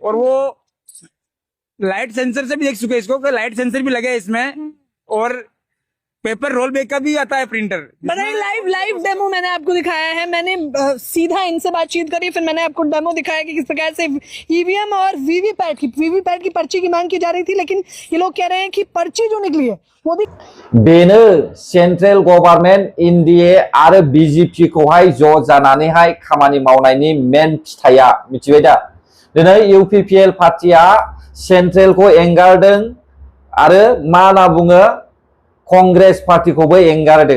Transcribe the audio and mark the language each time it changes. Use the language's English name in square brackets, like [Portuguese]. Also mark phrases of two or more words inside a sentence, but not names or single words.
[Hindi] और वो [English] light sensor [Hindi] से भी देख चुके हैं इसको, कि [English] light sensor [Hindi] भी लगे हैं इसमें, और [English] paper roll [Hindi] बैग का भी आता है प्रिंटर। बताइए, [English] live demo [Hindi] मैंने आपको दिखाया है। मैंने सीधा इनसे बातचीत करी, फिर मैंने आपको डेमो दिखाया कि किस प्रकार से ईवीएम और वीवीपैट की पर्ची की मांग की जा रही थी, लेकिन ये लोग कह रहे हैं कि पर्ची जो निकली है वो भी [Bodo] बेनो [English] central government [Bodo] एनडीए आरो बीजेपी खौहाय ज' जानानैहाय खामानि मावनायनि मेन फिथाइया मिथिबाय दा। दिनै इउपिपिएल पार्टिया सेंट्रेलखौ एंगारदों आरो मा होनना बुङो कांग्रेस पार्टिखौबो एंगारदों।